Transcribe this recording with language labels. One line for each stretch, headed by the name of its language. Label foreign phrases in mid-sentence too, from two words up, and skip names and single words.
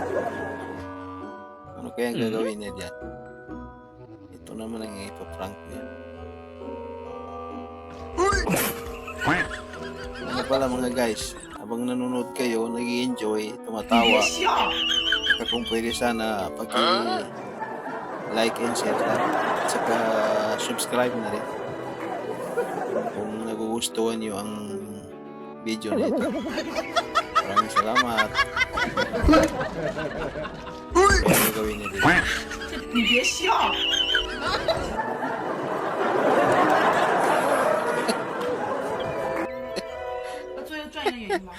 Filipino: Ano kaya ang gagawin niya dyan? Ito naman ang ipaprank niya. Ano pala mga guys, habang nanonood kayo, nag-i-enjoy, tumatawa, kung pwede sana
English: like and share
Filipino: lang, at saka subscribe na rin kung nagugustuhan nyo ang video na ito. Maraming salamat. Ano gawin niya dito?
Chinese: 你别笑。 最后专业的原因吗？